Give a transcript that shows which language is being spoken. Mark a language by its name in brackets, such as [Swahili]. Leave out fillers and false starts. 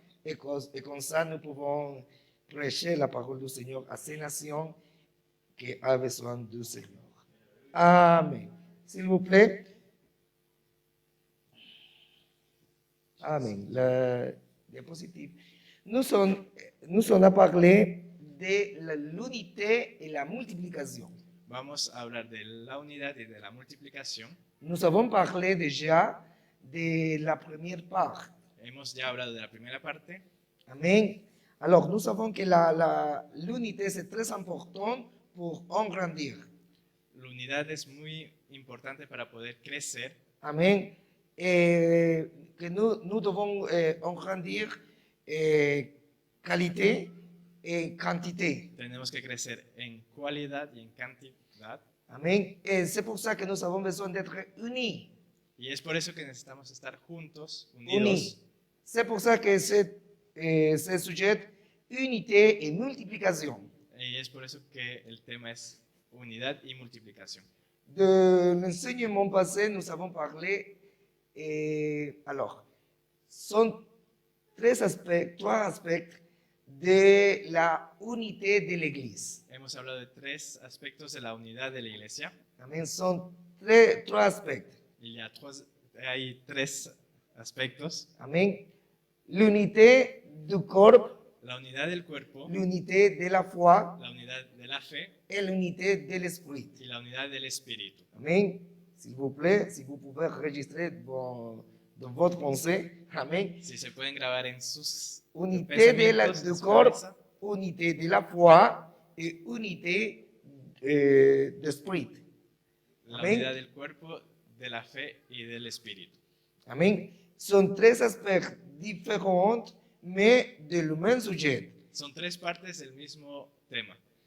[French] Et comme ça, nous pouvons prêcher la parole du Seigneur à ces nations qui ont besoin du Seigneur. Amen. S'il vous plaît. Amen. La diapositive. Nous sommes à parler de l'unité et la multiplication. [Spanish] Vamos a hablar de la unidad y de la multiplicación. [French] Nous avons parlé déjà de la première part. [Spanish] Hemos ya hablado de la primera parte. Amen. [French] Alors, nous savons que l'unité, c'est très important pour grandir. [Spanish] La unidad es muy importante para poder crecer. Amen. [French] Et que nous devons grandir qualité et quantité. [Spanish] Tenemos que crecer en cualidad y en cantidad. Amen. [French] Et c'est pour ça que nous avons besoin d'être unis. [Spanish] Y es por eso que necesitamos estar juntos, [French] Unis. [Spanish] unidos. [French] C'est pour ça que c'est sujet unité et multiplication. [Spanish] Y es por eso que el tema es unidad y multiplicación. [French] De l'enseignement passé, nous avons parlé. Alors, sont trois aspects de la unité de l'Église. [Spanish] Hemos hablado de tres aspectos de la unidad de la iglesia. [French] Amen. Sont trois aspects. [Spanish] Hay tres aspectos. [French] Amen. L'unité du corps, [Spanish] La unidad del cuerpo, [French] l'unité de la foi [Spanish] la unidad de la fe [French] et l'unité de l'esprit. [Spanish] y la unidad del espíritu. Amen. [French] S'il vous plaît, si vous pouvez enregistrer dans votre pensée. Amen. [Spanish] Si se pueden grabar en sus [French] Unité [Spanish] pensamientos, [French] du [Spanish] en su [French] corps, [Spanish] cabeza, [French] unité de la foi et unité d'esprit. [Spanish] la Amén. unidad del cuerpo, de la fe y del espíritu. Amen. [French] Sont tres aspects différents, mais de le même sujet. [Spanish] Son tres partes del mismo tema,